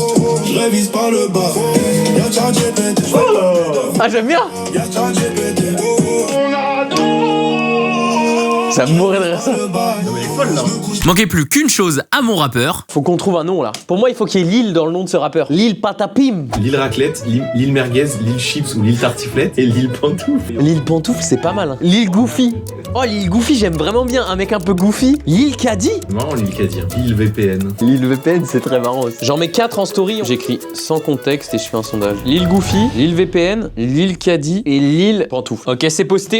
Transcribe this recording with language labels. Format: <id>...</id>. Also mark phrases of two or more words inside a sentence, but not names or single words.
<fr>Je révise pas le bas. Y'a ChatGPT. Ah, j'aime bien. Y'a ChatGPT. Ça me mourrait de rire ça. Manquait plus qu'une chose à mon rappeur. Faut qu'on trouve un nom là. Pour moi, il faut qu'il y ait Lil dans le nom de ce rappeur. Lil Patapim. Lil Raclette, Lil Merguez, Lil Chips ou Lil Tartiflette et Lil Pantoufle. Lil Pantoufle, c'est pas mal. Hein. Lil Goofy. Oh, Lil Goofy, j'aime vraiment bien. Un mec un peu goofy. Lil Caddy. Marrant Lil Kadir. Lil VPN. Lil VPN, c'est très marrant aussi. J'en mets 4 en story. J'écris sans contexte et je fais un sondage. Lil Goofy, Lil VPN, Lil Caddy et Lil Pantoufle. Ok, c'est posté.</fr>